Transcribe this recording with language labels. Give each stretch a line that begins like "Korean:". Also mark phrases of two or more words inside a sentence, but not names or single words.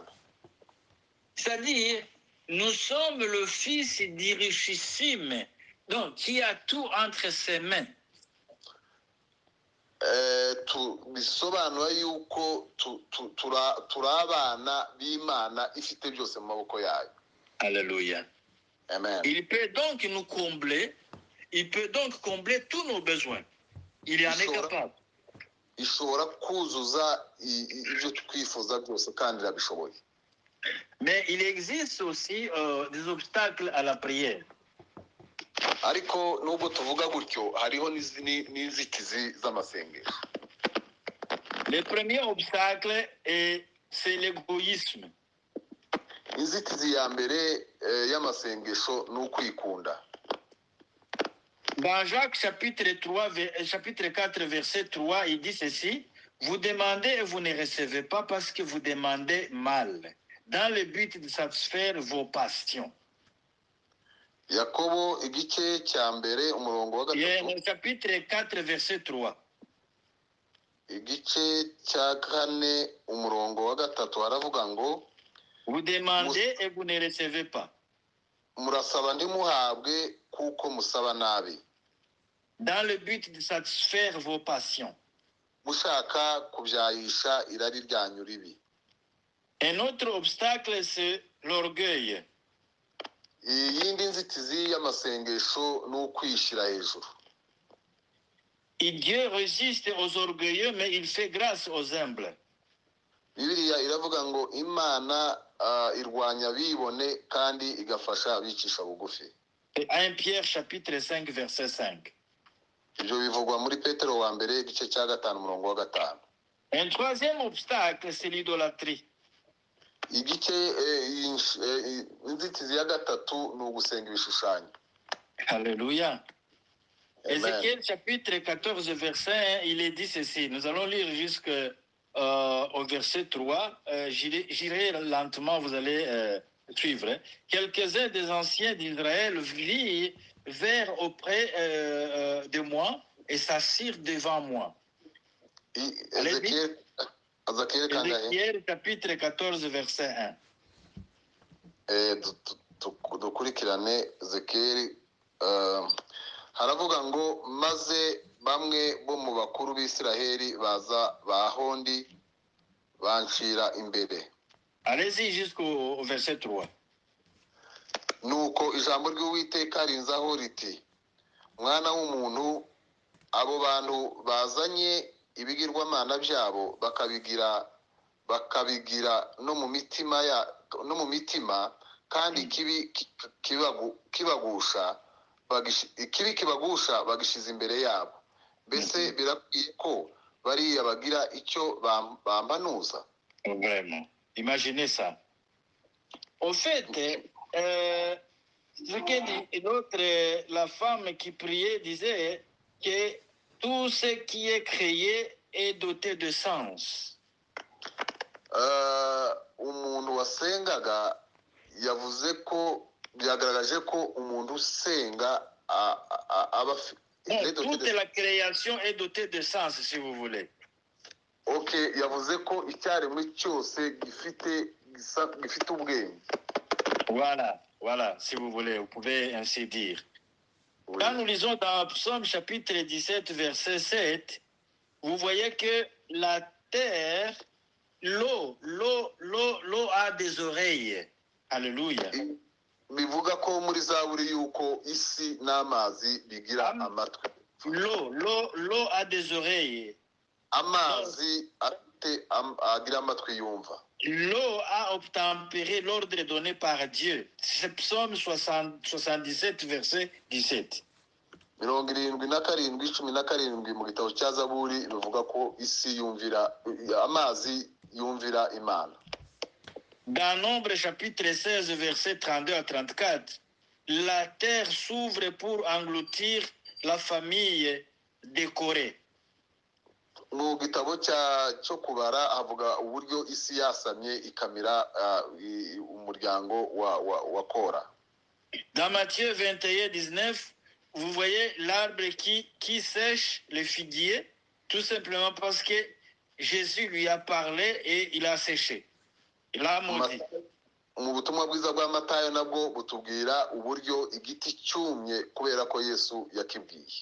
French: C'est-à-dire, nous sommes le fils du richissime, donc qui a tout entre ses mains.
Kinyarwanda: Bisobanura yuko turi abana b'Imana ifite byose mu maboko yayo.
French: Alléluia. Amen. Il peut donc nous combler, il peut donc combler tous nos besoins. Il en est capable.
Kinyarwanda: Ishobora kuzuza ibyo twifuza byose kandi irabishoboye.
French: Mais il existe aussi des obstacles à la prière.
Kinyarwanda: Ariko nubwo tuvuga gutyo hariho n'inzitizi z'amasengesho.
French: Le premier obstacle c'est l'égoïsme.
Kinyarwanda: Inzitizi ya mbere y'amasengesho ni ukwikunda.
French: Dans Jacques chapitre 4 verset 3, il dit ceci: vous demandez et vous ne recevez pas parce que vous demandez mal, dans le but de satisfaire vos passions.
Kinyarwanda: Yakobo igice cya mbere umurongo wa 3.
French: Chapitre 4 verset 3.
Kinyarwanda: Igice cya 4 umurongo wa 3 haravuga ngo
French: vous demandez et vous ne recevez pas.
Kinyarwanda: Murasaba ntimuhabwe kuko musaba nabi.
French: Dans le but de satisfaire vos passions.
Kinyarwanda: Mushaka kubyayisha irari ryanyu ribi.
French: Un autre obstacle c'est l'orgueil.
Kinyarwanda: Iyindi nzitizi y'amasengesho ni ukwishyira hejuru.
French: Et Dieu résiste aux orgueilleux mais il fait grâce aux humbles.
Kinyarwanda: Bibiliya iravuga ngo Imana irwanya bibone kandi igafasha abicisha bugufi.
French: 1 Pierre chapitre 5 verset 5.
Kinyarwanda: Ibyo bivugwa muri Petero wa mbere igice cya 5 umurongo wa 5.
French: Un troisième obstacle c'est l'idolâtrie.
Kinyarwanda: Igice inzitizi ya 3 ni ugusenga ibishushanyo.
French: Alléluia. Ézéchiel chapitre 14, verset 1, il est dit ceci. Nous allons lire jusqu'au verset 3. J'irai lentement, vous allez suivre. Quelques-uns des anciens d'Israël vinrent auprès de moi et s'assirent devant moi. Ézéchiel chapitre 14, verset 1.
Kinyarwanda: Dukurikirane Ezekiyeli haravuga ngo maze bamwe bo mu bakuru b'Isiraheli baza bahondi bancira imbere.
French: Allez-y jusqu'au verset 3.
Kinyarwanda: Nuko ijambo ry'Uwiteka rinzaho riti, mwana w'umuntu, abo bantu bazanye ibigirwamana byabo bakabigira no mu mitima kandi ikibi kibagusha bagishize imbere yabo. Mbese birakwiye ko bariya bagira icyo bambanuza?
French: Vraiment. Imaginez ça. Au fait, ce que dit l'autre, la femme qui priait disait que tout ce qui est créé est doté de sens.
Kinyarwanda: Umuntu wasengaga yavuze ko byagaragaje ko umuntu usenga
French: toute la création est dotée de sens, si vous voulez.
Kinyarwanda: Ok, yavuze ko icyaremwe cyose gifite ubwenge.
French: Voilà, si vous voulez, vous pouvez ainsi dire. Oui. Quand nous lisons dans Psaume chapitre 17, verset 7, vous voyez que la terre, l'eau a des oreilles. Alléluia.
Kinyarwanda: Bivuga ko muri Zaburi yuko isi n'amazi bigira amatwi.
French: L'eau a des oreilles.
Kinyarwanda: Amazi agira amatwi yumva.
French: L'eau a obtempéré l'ordre donné par Dieu. C'est Psaume 77, verset 17.
Kinyarwanda: 77:17 mu gitabo cya Zaburi bivuga ko isi yumvira amazi yumvira Imana.
French: Dans Nombre chapitre 16, verset 32 à 34, la terre s'ouvre pour engloutir la famille de Corée.
Kinyarwanda: Mu gitabo cyo kubara havuga uburyo isi yasamye ikamira umuryango wa Kora.
French: Dans Matthieu 21, 19, vous voyez l'arbre qui sèche le figuier, tout simplement parce que Jésus lui a parlé et il a séché. Il a maudit.
Kinyarwanda: Mu butumwa bwiza bwa Matayo nabwo butubwira uburyo igiti cyumye kubera ko Yesu yakibwiye.